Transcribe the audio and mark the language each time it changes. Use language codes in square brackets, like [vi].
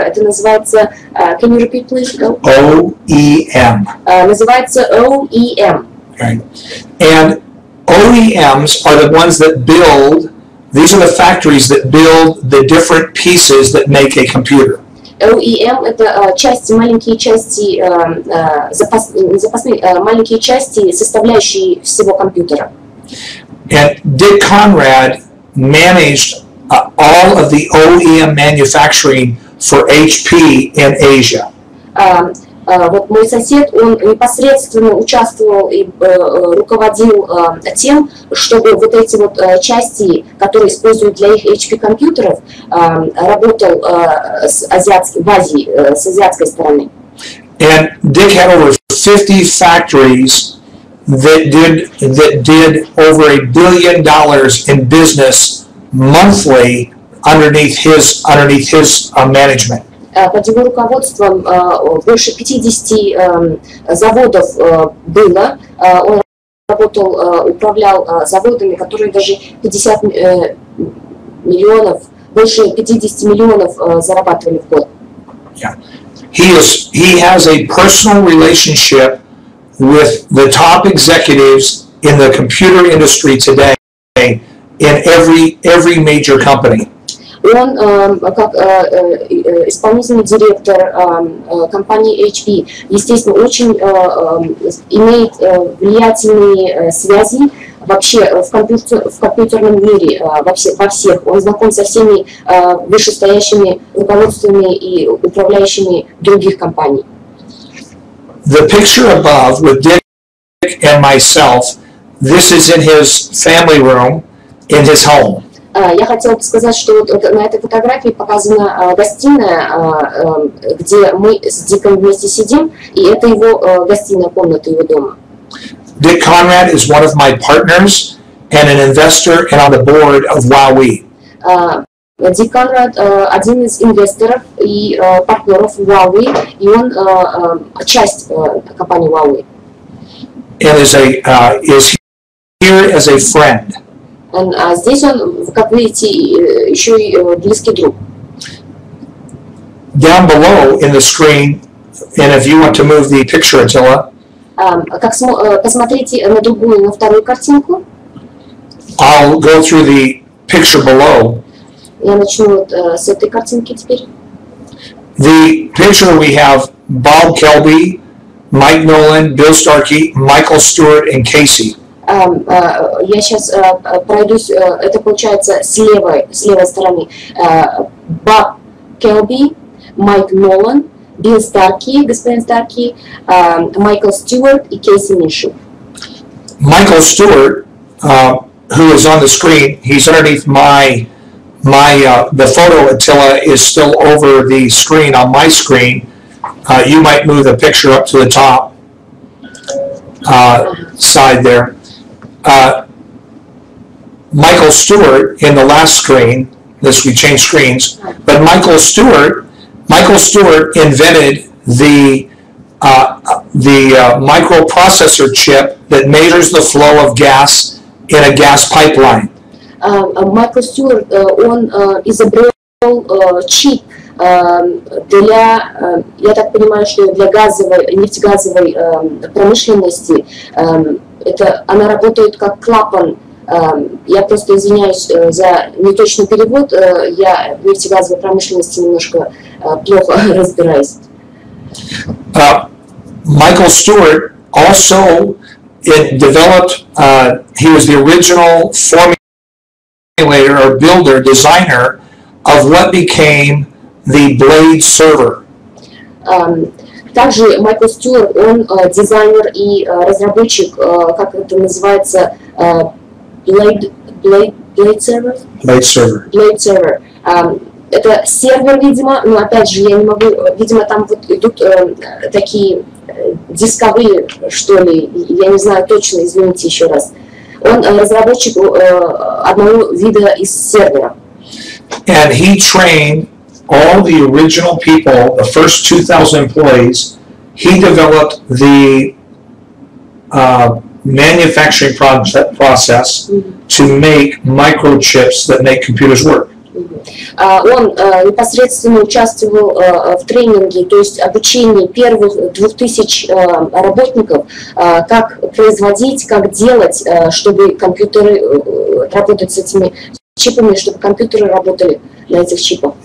[ru] Это называется, [en] can you repeat, please? OEM. [ru] Называется OEM. [en] Right. And OEMs are the ones that build, these are the factories that build the different pieces that make a computer. [ru] OEM – это части, маленькие части, запасные, маленькие части, составляющие всего компьютера. [en] And Dick Conrad managed all of the OEM manufacturing for HP in Asia. [ru] Вот мой сосед, он непосредственно участвовал и руководил тем, чтобы вот эти вот части, которые используют для их HP компьютеров, работал в Азии, с азиатской стороны. [en] And Dick had over 50 factories that did over $1 billion in business monthly underneath his management. [ru] Под его руководством больше 50 заводов было. Он работал, управлял заводами, которые даже 50 миллионов, больше 50 миллионов зарабатывали в год. [en] Yeah. He has a personal relationship with the top executives in the computer industry today in every major company. [ru] Он, как исполнительный директор компании HP, естественно, очень имеет влиятельные связи вообще в компьютерном мире, во всех. Он знаком со всеми вышестоящими руководствами и управляющими других компаний. [en] The picture above with Dick and myself, this is in his family room in his home. [ru] Я хотела бы сказать, что вот на этой фотографии показана гостиная, где мы с Диком вместе сидим, и это его гостиная комната его дома. [en] Dick Conrad is one of my partners and an investor and on the board of WowWe. [ru] Дик Конрад один из инвесторов и партнеров WowWe, и он часть компании WowWe. [en] And is here as a friend. [ru] Здесь он, как видите, еще и близкий друг. [en] Down below in the screen, and if you want to move the picture, Attila, [ru] Посмотрите на другую, на вторую картинку. [en] I'll go through the picture below. [ru] Я начну вот с этой картинки теперь. [en] The picture we have Bob Kelby, Mike Nolan, Bill Starkey, Michael Stewart, and Casey. [ru] Я сейчас пройдусь, это получается с левой стороны. Боб Келби, Майк Нолан, Билл Старки, господин Старки, Майкл Стюарт и Кейси Миши. [en] Michael Stewart, who is on the screen, he's underneath the photo, Attila, is still over the screen on my screen. You might move the picture up to the top side there. Michael Stewart in the last screen, we changed screens, but Michael Stewart invented the microprocessor chip that measures the flow of gas in a gas pipeline. [ru] Майкл Стюарт, он изобрел чип для, я так понимаю, что для нефтегазовой промышленности. Она работает как клапан. Я просто извиняюсь за неточный перевод. Я в нефтегазовой промышленности немножко плохо разбираюсь. [en] Michael Stewart also developed, he was the original formulator or builder, designer of what became the Blade server. [ru] Также Майкл Стюарт, он дизайнер и разработчик, как это называется, Blade server? [en] Blade server. [ru] Это сервер, видимо, но опять же я не могу, видимо, там вот идут такие дисковые, что ли, я не знаю точно, извините еще раз. Он разработчик одного вида из сервера. [en] And he trained all the original people, the first 2,000 employees. He developed the manufacturing process to make microchips that make computers work. [ru] Он непосредственно участвовал в тренинге, то есть обучении первых 2000 работников, как производить, как делать, чтобы компьютеры работать с этими чипами, чтобы компьютеры работали на этих чипах.